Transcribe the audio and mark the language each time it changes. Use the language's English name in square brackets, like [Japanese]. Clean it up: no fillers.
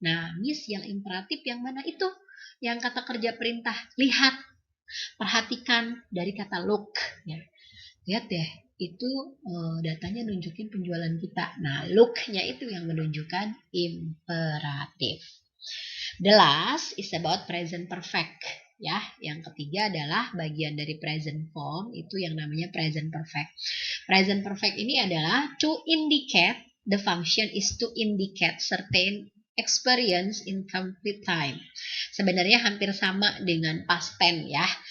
[Indonesian] Nah, Miss yang imperatif yang mana itu? Yang kata kerja perintah, lihat, perhatikan dari kata look ya. Lihat deh, itu datanya nunjukin penjualan kita. Nah, look-nya itu yang menunjukkan imperatif. [English] The last is about present perfect. [Indonesian] Ya, yang ketiga adalah bagian dari present form, itu yang namanya present perfect. [English] Present perfect [Indonesian] ini adalah [English] to indicate, the function is to indicate certain experience in complete time. [Indonesian] Sebenarnya hampir sama dengan past tense ya.